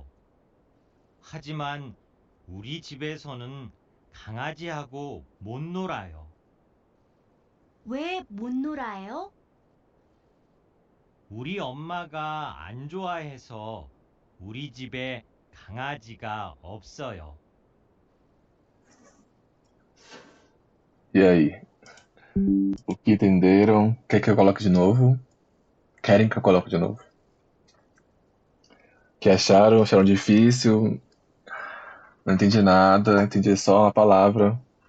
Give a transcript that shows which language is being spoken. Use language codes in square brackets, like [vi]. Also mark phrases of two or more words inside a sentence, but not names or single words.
[ko] 하지만 우리 집에서는 강아지하고 못 놀아요. 왜 못 놀아요? 우리 엄마가 안 좋아해서 우리 집에 강아지가 없어요. [pt] E aí? O que entenderam? Quer que eu coloque de novo? Querem que eu coloque de novo? O que acharam? Acharam difícil? Não entendi nada, entendi só uma palavra.